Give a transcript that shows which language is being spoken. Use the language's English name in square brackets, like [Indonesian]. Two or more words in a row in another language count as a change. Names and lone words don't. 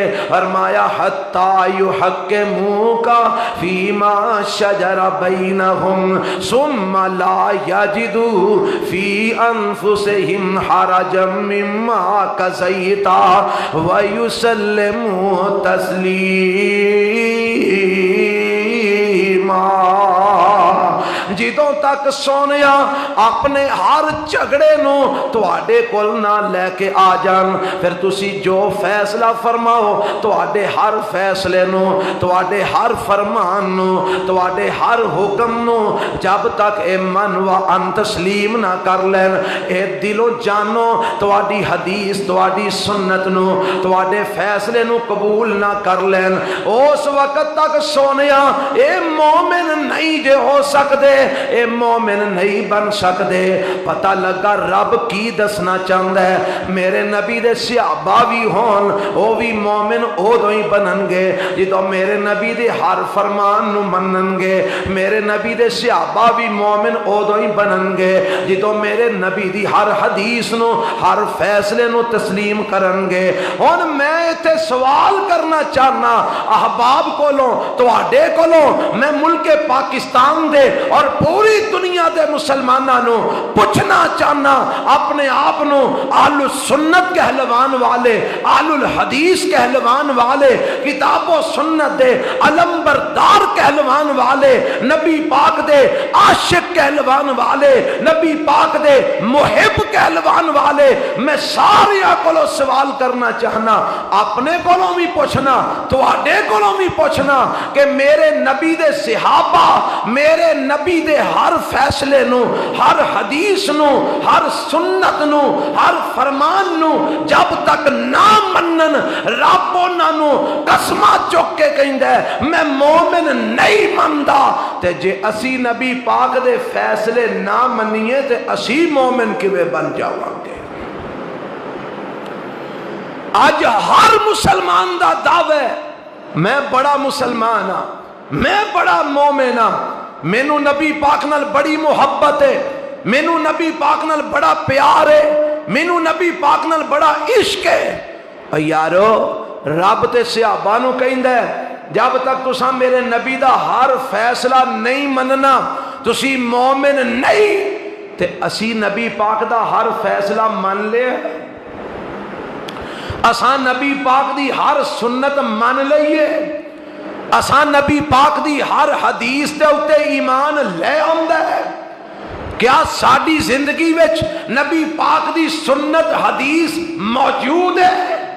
[Arabic] فرمایا حتی یحکموک فیما شجر بینہم ثم لا یجدوا فی انفسہم حرجا مما قضیت ویسلموا تسلیما. [Punjabi] جدوں تک سونیا اپنے ہر جھگڑے نو تواڈے کول نہ لے کے آ جان, پھر تسی جو فیصلہ فرماؤ تواڈے ہر فیصلے نو, تواڈے ہر فرمان نو, تواڈے ہر حکم نو جب تک اے من و ان تسلیم نہ کر لین, اے دلو جانو تواڈی حدیث تواڈی سنت نو تواڈے فیصلے نو قبول نہ کر لین, اس وقت تک سونیا اے مومن نہیں جے ہو سکدے, اے مومن نہیں بن سکدے. پتہ لگا رب کی دسنا چاہندا ہے, میرے نبی دے صحابہ بھی ہون او بھی مومن ادوں ہی بنن گے جدوں میرے نبی دے ہر فرمان نو منن گے. میرے نبی دے صحابہ بھی مومن ادوں ہی بنن گے جدوں میرے نبی دی ہر حدیث نو ہر فیصلے نو تسلیم کرن گے. ہن میں ایتھے سوال کرنا چاہنا احباب کولوں تواڈے کولوں, میں ملک پاکستان دے اور پوری دنیا دے مسلماناں نو پوچھنا چاہنا, اپنے آپ نو اہل سنت کہلوان والے, اہل الحدیث کہلوان والے, کتاب و سنت دے علم بردار کہلوان والے, نبی پاک دے عاشق کہلوان والے, نبی پاک دے محب کہلوان والے, میں سارے کولوں سوال کرنا چاہنا, اپنے کولوں بھی پوچھنا تواڈے کولوں بھی پوچھنا کہ میرے نبی دے صحابہ میرے نبی دے ہر فیصلے نو, ہر حدیث نو, ہر سنت نو, ہر فرمان نو جب تک نہ منن, رب انہاں نو قسماں چک کے کہندا ہے میں مومن نہیں مندا. تے جے اسی نبی پاک دے فیصلے نہ منیے تے اسی مومن کیویں بن جاواں گے؟ اج ہر مسلمان دا دعوی ہے میں بڑا مسلمان ہاں, میں بڑا مومن ہاں, مینوں نبی پاک نال بڑی محبت ہے, مینوں نبی پاک نال بڑا پیار ہے, مینوں نبی پاک نال بڑا عشق ہے. یارو رب تے صحابہ نو کہندا ہے جب تک تساں میرے نبی دا ہر فیصلہ نہیں مننا تسی مومن نہیں, تے اسی نبی پاک دا ہر فیصلہ من لے, اساں نبی پاک دی ہر سنت من لئیے, اساں نبی پاک دی ہر حدیث دے اوتے ایمان لے آندا ہے. کیا ساڈی زندگی وچ نبی پاک دی سنت حدیث موجود ہے؟